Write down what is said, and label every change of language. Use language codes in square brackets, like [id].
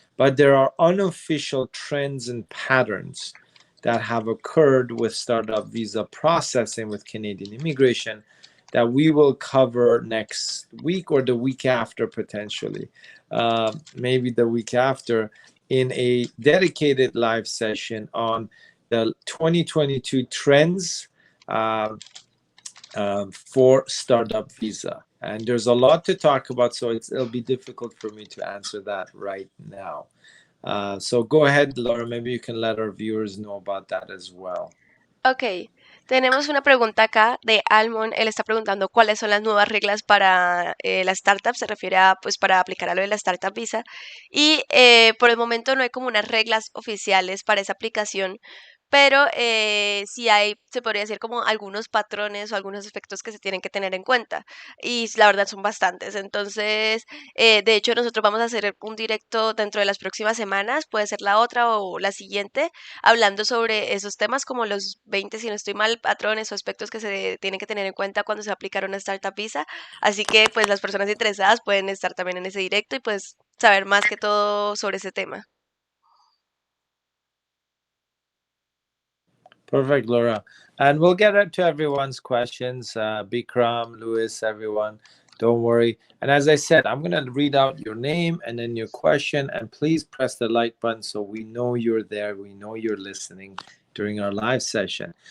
[en] But there are unofficial trends and patterns that have occurred with startup visa processing with Canadian immigration that we will cover next week or the week after, potentially, maybe the week after, in a dedicated live session on the 2022 trends um, for startup visa. And there's a lot to talk about, so it'll be difficult for me to answer that right now. So go ahead, Laura. Maybe you can let our viewers know about that as well. [es] Ok, tenemos una pregunta acá de Almond. Él está preguntando cuáles son las nuevas reglas para la startup. Se refiere a, pues, para aplicar a lo de la startup visa. Y por el momento no hay como unas reglas oficiales para esa aplicación, pero sí hay, se podría decir como algunos patrones o algunos aspectos que se tienen que tener en cuenta. Y la verdad son bastantes. Entonces, de hecho, nosotros vamos a hacer un directo dentro de las próximas semanas, puede ser la otra o la siguiente, hablando sobre esos temas como los 20, si no estoy mal, patrones o aspectos que se tienen que tener en cuenta cuando se va a aplicar una startup visa. Así que pues las personas interesadas pueden estar también en ese directo y pues saber más que todo sobre ese tema. [en] Perfect, Laura. And we'll get to everyone's questions. Bikram, Lewis, everyone. Don't worry. And as I said, I'm going to read out your name and then your question. And please press the like button so we know you're there. We know you're listening during our live session.